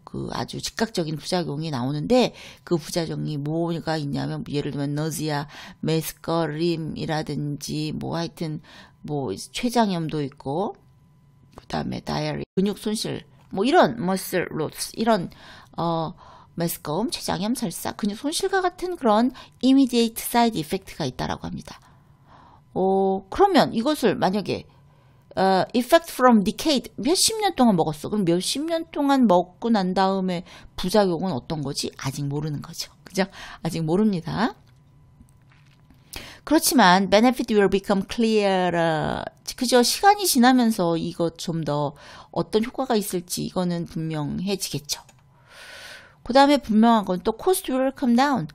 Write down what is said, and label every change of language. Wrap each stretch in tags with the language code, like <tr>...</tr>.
<ko>그 아주 즉각적인 부작용이 나오는데 그 부작용이 뭐가 있냐면 예를 들면 nausea, 메스꺼림이라든지 뭐 하여튼 뭐 췌장염도 있고 그다음에 diarrhea, 근육 손실, 뭐 이런 muscle loss, 이런 메스꺼움, 췌장염, 설사, 근육 손실과 같은 그런</ko> <en>immediate side effect</en> <ko>가 있다라고 합니다. 그러면 이것을 만약에</ko> <en>effect from decade,</en> <ko>몇십 년 동안 먹었어. 그럼 몇십 년 동안 먹고 난 다음에 부작용은 어떤 거지? 아직 모르는 거죠. 그죠? 아직 모릅니다. 그렇지만</ko> <en>benefit will become clearer.</en> <ko>그죠? 시간이 지나면서 이것 좀 더 어떤 효과가 있을지 이거는 분명해지겠죠. 그 다음에 분명한 건 또</ko> <en>cost will come down.</en>